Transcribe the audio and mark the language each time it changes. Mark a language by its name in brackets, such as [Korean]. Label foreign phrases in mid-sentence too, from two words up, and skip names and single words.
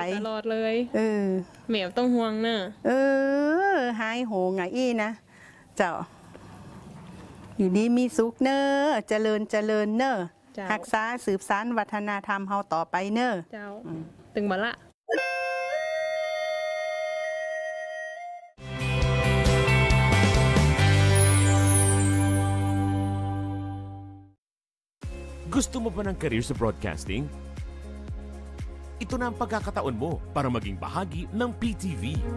[Northern Thai] ตลอดเลยแม่ต้องห่วงเนอะ หายโหงไงอีนะเจ้าอยู่ดีมีสุขเนอะเจริญเนอะรักษาสืบสานวัฒนธรรมเฮาต่อไปเนอะ เจ้าตึงบละ [Filipino] Gusto mo ba ng career sa broadcasting? Ito na ang pagkakataon mo para maging bahagi ng PTV.